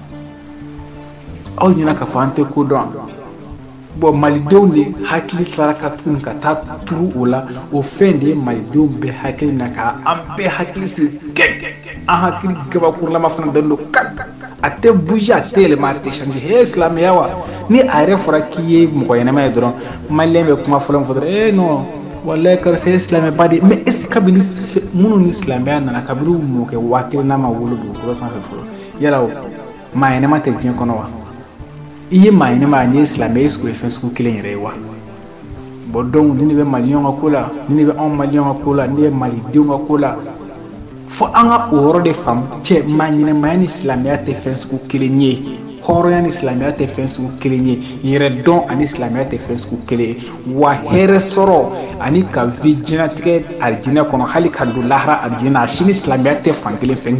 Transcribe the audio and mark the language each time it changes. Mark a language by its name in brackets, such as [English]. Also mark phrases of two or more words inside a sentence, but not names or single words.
[Bambara] aw ɲinɛ k'a fɔ an tɛ ko dɔn bon malidenw de hakili tilara ka tuguni ka taa turu o la o fɛn de ye malidenw bɛɛ hakili na ka an bɛɛ hakili sigi an hakili gabakurulama fana dalen don a tɛ bouger a tɛ yɛlɛma a tɛ changer he silamɛya wa ni a yɛrɛ fɔra k'i ye mɔgɔ ɲɛnama ye dɔrɔn maliyɛn bɛ kuma fɔlɔ min fɔ dɔrɔn non walayi karisa ye silamɛba de mais [French] est ce que [Bambara] kabini minnu ni silamɛya nana kabini u mɔkɛ 1000 ma wolo dugukolo sanfɛ fɔlɔ yala maa ɲɛnama tɛ diɲɛ kɔnɔ wa i ye maa ɲɛnama ni ye silamɛ [French] est ce que [Bambara] o ye fɛn sugu kelen yɛrɛ ye wa bon donc ni ne bɛ maliyɛnw ka ko la ni ne bɛ anw maliyɛnw ka ko la ni ye malidenw ka ko la fo an ka o yɔrɔ de faamu cɛ maa ɲɛnamaya ni silamɛya tɛ fɛn sugu kelen ye hɔrɔnya ni silamɛya tɛ fɛn sugu kelen ye yɛrɛ dɔn ani silamɛya tɛ fɛn sugu kelen ye wa hɛrɛ sɔrɔ ani ka vi diɲɛnatigɛ alijinɛ kɔnɔ hali ka don lahara alijinɛ a si ni silamɛya tɛ fan kelen fɛ